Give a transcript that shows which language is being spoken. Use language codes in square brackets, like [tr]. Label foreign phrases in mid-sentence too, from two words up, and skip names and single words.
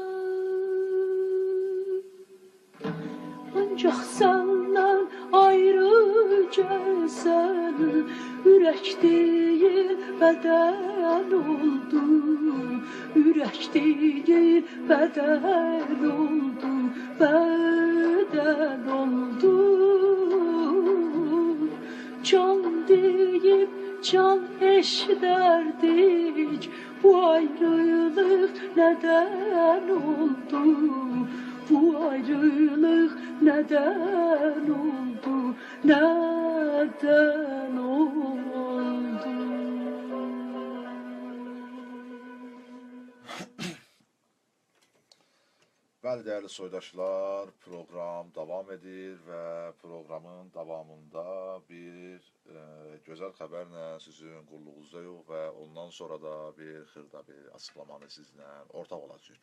[az] Ancaq səndən ayrı gəlsən, ürək deyil bədən oldu. Ürək deyil bədən oldu, bədən oldu. Can deyib can eşderdik, [tr] bu ayrılık neden oldu? Bu ayrılık neden oldu? Neden oldu? [az] Bəli, dəyərli soydaşlar, proqram davam edir və proqramın davamında bir gözəl xəbərlə sizin qulluğunuzdayıq və ondan sonra da bir xırda bir açıqlamanı sizlə ortaq olacaq.